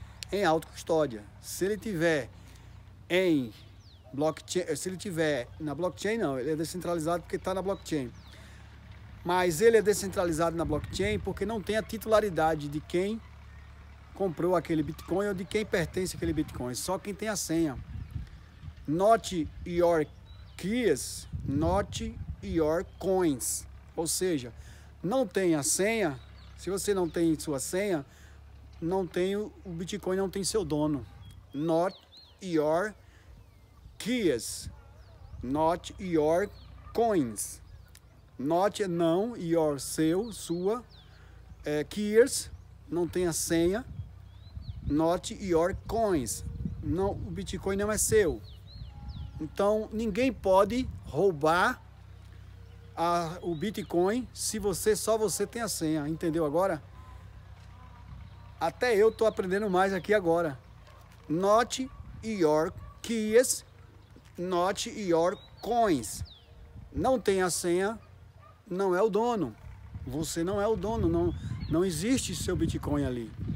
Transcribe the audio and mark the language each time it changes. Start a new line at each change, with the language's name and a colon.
Portuguese: Em autocustódia, se ele tiver em blockchain, se ele tiver na blockchain, não, ele é descentralizado porque está na blockchain. Mas ele é descentralizado na blockchain porque não tem a titularidade de quem comprou aquele Bitcoin ou de quem pertence aquele Bitcoin, só quem tem a senha.
English: Not your keys, not your coins.
Portuguese: Ou seja, não tem a senha. Se você não tem sua senha, não tem o Bitcoin, não tem seu dono.
English: Not your keys, not your coins.
Portuguese: Not é não, your, seu, sua, keys, não tem a senha.
English: Not your coins,
Portuguese: não, o Bitcoin não é seu. Então ninguém pode roubar o Bitcoin se só você tem a senha, entendeu agora? Até eu estou aprendendo mais aqui agora.
English: Not your keys, not your coins.
Portuguese: Não tem a senha, não é o dono. Você não é o dono, não existe seu Bitcoin ali.